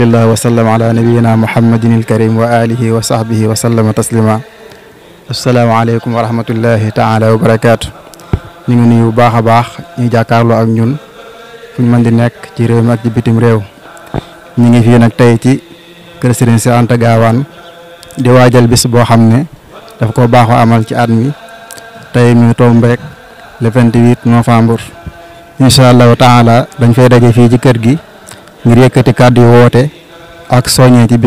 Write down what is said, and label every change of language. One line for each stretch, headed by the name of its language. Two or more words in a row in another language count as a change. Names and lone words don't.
Arabic: الله وسلم على نبينا محمد الكريم وآله وصحبه وسلم تسليما السلام عليكم ورحمة الله تعالى وبركاته
Wolof: ñu ngi nuyu bu baax a baax ñu jàkkaarloo ak ñun fu ñu mën di nekk ci réew mi ak ci bitim réew ñu ngi fii nag tey ci kër Serigne Cheikh Anta Gawane di waajal bis boo xam ne daf ko baaxoo amal ci at mi tey mi tombeek
French: le 28 novembre
Arabic: إن شاء الله تعالى
Wolof: dañ fay daje fii ci kër gi ngir yëkkati kàddu yu woote ak soññee ci bis